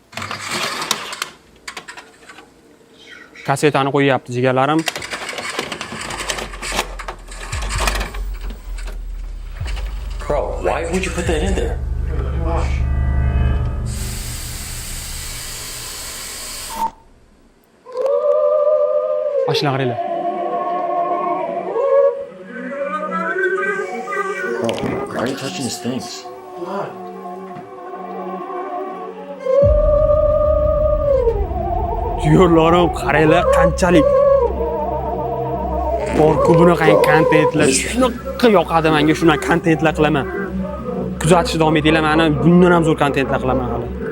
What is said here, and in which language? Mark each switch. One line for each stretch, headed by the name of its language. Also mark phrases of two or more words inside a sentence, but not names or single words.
Uzbek: Kasetani qo'yyapti jigarlarim.
English: Bro, why would you put that in there?
Uzbek: Mashina qaranglar.
English: Bro, why are you touching his things?
Uzbek: Yo'llarim qaranglar qanchalik bor-ku bunaqa kontentlar. Shunaqa yoqadi menga, shunaqa kontentlar qilaman. Kuzatishni davom etinglar, meni bundan ham zo'r kontentlar qilaman hali.